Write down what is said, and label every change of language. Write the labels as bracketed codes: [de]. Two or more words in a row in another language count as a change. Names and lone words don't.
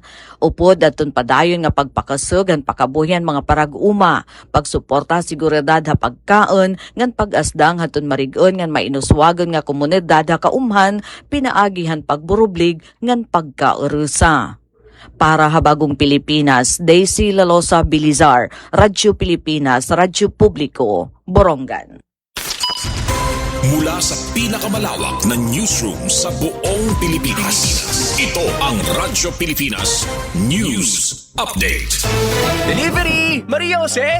[war] Upod aton padayon nga pagpakasug han pakabuhian mga parag-uma, pagsuporta seguridad ha pagkaon ngan pag-asdang haton marig-on ngan mainuswagon nga komunidad dada kaumhan, pinaagihan pagburublig ngan pagkaurusa. Para habagong Pilipinas, Daisy Lalosa Bilizar, Radyo Pilipinas, Radyo Publiko, Borongan. [tl] Mula sa pinakamalawak na newsroom sa buong Pilipinas, ito ang Radyo Pilipinas News Update. Delivery! Maria Jose!